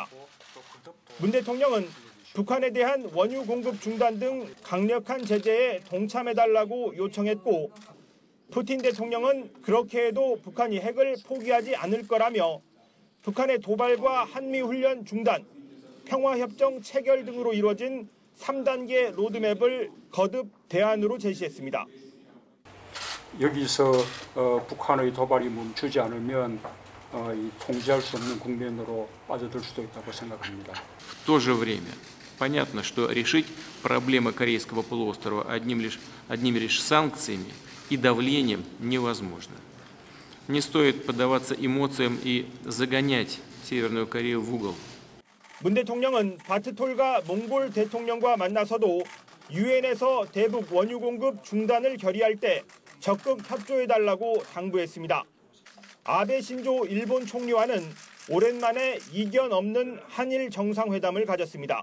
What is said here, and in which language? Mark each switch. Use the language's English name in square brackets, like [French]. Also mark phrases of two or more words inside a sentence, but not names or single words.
[Korean] 문 대통령은 북한에 대한 원유 공급 중단 등 강력한 제재에 동참해달라고 요청했고, 푸틴 대통령은 그렇게 해도 북한이 핵을 포기하지 않을 거라며 북한의 도발과 한미훈련 중단, 평화협정 체결 등으로 이루어진 3단계 로드맵을 거듭 대안으로 제시했습니다. 여기서 북한의 도발이 멈추지 않으면 통제할 수 없는 국면으로 빠져들 수도 있다고 생각합니다. [Russian] В то же время понятно, что решить проблемы Корейского полуострова одними лишь санкциями и давлением невозможно. Не стоит поддаваться эмоциям и загонять Северную Корею в угол. [Korean] 문 대통령은 바트톨가 몽골 대통령과 만나서도 유엔에서 대북 원유 공급 중단을 결의할 때 적극 협조해달라고 당부했습니다. 아베 신조 일본 총리와는 오랜만에 이견 없는 한일 정상회담을 가졌습니다.